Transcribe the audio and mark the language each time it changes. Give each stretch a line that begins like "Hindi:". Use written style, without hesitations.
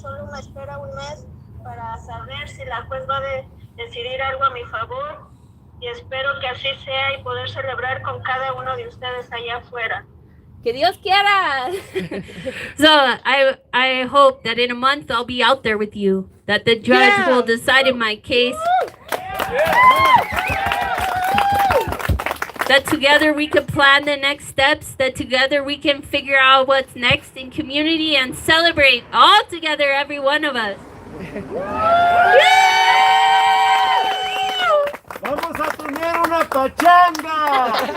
Spanish: Solo me espera un mes para saber si la juez va a decidir algo a mi favor. Y espero que así sea y poder celebrar con cada uno de ustedes allá afuera. Que Dios quiera!
English: So I hope that in a month I'll be out there with you. That the judge will decide in my case. That together we can plan the next steps. That together we can figure out what's next in community and celebrate all together, every one of us.
Spanish: ¡Vamos a tener una pachanga!